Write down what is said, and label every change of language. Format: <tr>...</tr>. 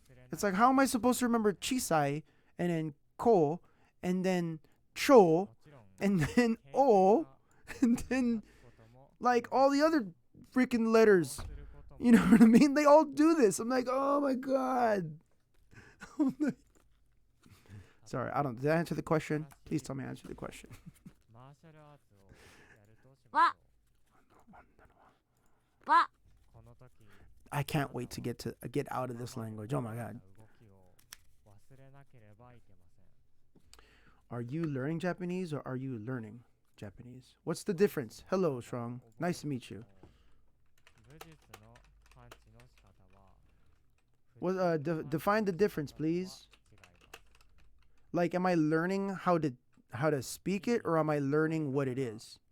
<en>It's like, how am I supposed to remember chisai and then ko and then cho and then o and then like all the other freaking letters? You know what I mean? They all do this. I'm like, oh my god. Sorry, I don't. Did I answer the question? Please tell me I answered the question.</en> <ja>マーシャルアーツをやるとしましょう。わ、わ、この時、</ja> <en>I can't wait to get out of this language. Oh my god.</en> <ja>動きを忘れなければいけません。</ja> <en>Are you learning Japanese or are you learning Japanese? What's the difference? Hello, Strong. Nice to meet you.</en> <ja>武術のパンチの仕方は、</ja> <en>What define the difference, please? Like, am I learning how to speak it or am I learning what it is?</en>